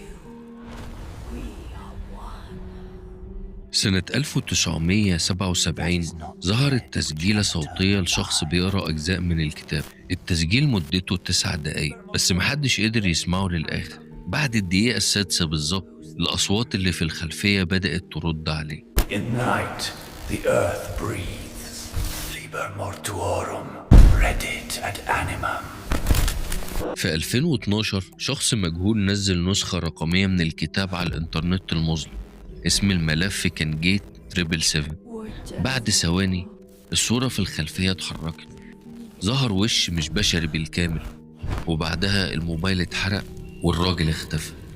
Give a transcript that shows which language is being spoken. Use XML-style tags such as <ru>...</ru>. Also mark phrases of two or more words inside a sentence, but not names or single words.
<ar>سنة 1977 ظهرت تسجيلة صوتية لشخص بيقرأ أجزاء من الكتاب. التسجيل مدته 9 دقايق، بس محدش قدر يسمعه للآخر. بعد الدقيقة السادسة بالظبط الأصوات اللي في الخلفية بدأت ترد عليه.</ar> <en>In night, the earth breathes.</en> <la>Liber mortuorum, reddit ad animam.</la> <ar>في 2012 شخص مجهول نزل نسخة رقمية من الكتاب على الإنترنت المظلم. اسم الملف كان جيت 777. بعد ثواني الصورة في الخلفية اتحركت، ظهر وش مش بشري بالكامل، وبعدها الموبايل اتحرق والراجل اختفى.</ar>